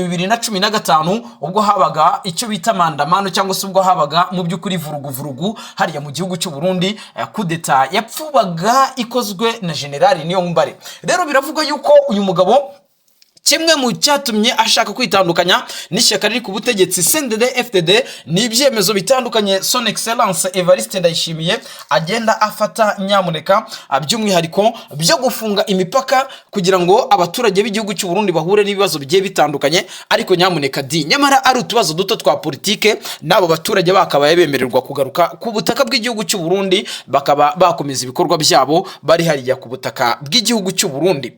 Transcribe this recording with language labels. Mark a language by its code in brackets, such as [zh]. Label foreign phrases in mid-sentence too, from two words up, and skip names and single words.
[rw] 2015, ubwo habaga icyo bita mandamano cyangwa se ubwo habaga mu by'ukuri vurugu hariya mu gihugu cy'u Burundi, kudeta yapfubaga ikozwe na General Niyombare. Rero biravuga yuko uyu mugabo kimwe mu cyatumye ashaka kwitandukanya n'ishyaka riri ku butegetsi CNDD-FDD ni ibyemezo bitandukanye [fr] Son Excellence [rw] Evariste Ndayishimiye agenda afata nyamuneka, by'umwihariko byo gufunga imipaka kugira ngo abaturage b'igihugu cy'u Burundi bahure n'ibibazo bigiye bitandukanye. Ariko nyamuneka nyamara ari utubazo duto twa politike, nabo baturage bakaba bemererwa kugaruka ku butaka bw'igihugu cy'u Burundi, bakaba bakomeza ibikorwa byabo bari hariya ku butaka bw'igihugu cy'u Burundi.